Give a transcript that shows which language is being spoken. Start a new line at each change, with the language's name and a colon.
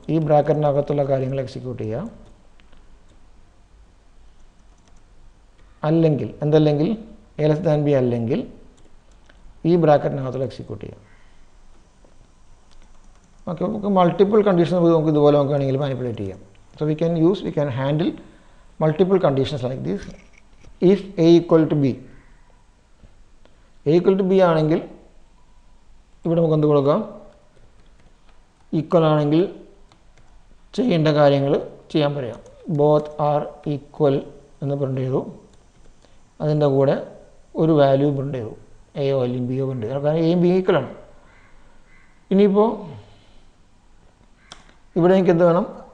Malayalam: ഈ ബ്രാക്കറ്റിനകത്തുള്ള കാര്യങ്ങൾ എക്സിക്യൂട്ട് ചെയ്യുക. അല്ലെങ്കിൽ എന്തല്ലെങ്കിൽ? എ ലെസ് ദാൻ ബി അല്ലെങ്കിൽ ഈ ബ്രാക്കറ്റിനകത്തുള്ള എക്സിക്യൂട്ട് ചെയ്യുക. ഓക്കെ, നമുക്ക് മൾട്ടിപ്പിൾ കണ്ടീഷൻ നമുക്ക് ഇതുപോലെ നോക്കുകയാണെങ്കിൽ മാനിപ്പുലേറ്റ് ചെയ്യാം.
English: So we can handle multiple conditions like this. If a equal to b, a equal to b
Malayalam: ആണെങ്കിൽ ഇവിടെ നമുക്ക് എന്ത് കൊടുക്കാം? ഈക്വൽ ആണെങ്കിൽ ചെയ്യേണ്ട കാര്യങ്ങൾ ചെയ്യാൻ പറയാം. ബോത്ത് ആർ ഈക്വൽ എന്ന് പ്രിൻ്റ് ചെയ്തു. അതിൻ്റെ കൂടെ ഒരു വാല്യൂ പ്രിൻ്റ് ചെയ്തു, എയോ അല്ലെങ്കിൽ ബിയോ പ്രിൻ്റ് ചെയ്തു. കാരണം എയും ബി ഈക്വലാണ്. ഇനിയിപ്പോൾ ഇവിടെ എനിക്ക് എന്ത് വേണം?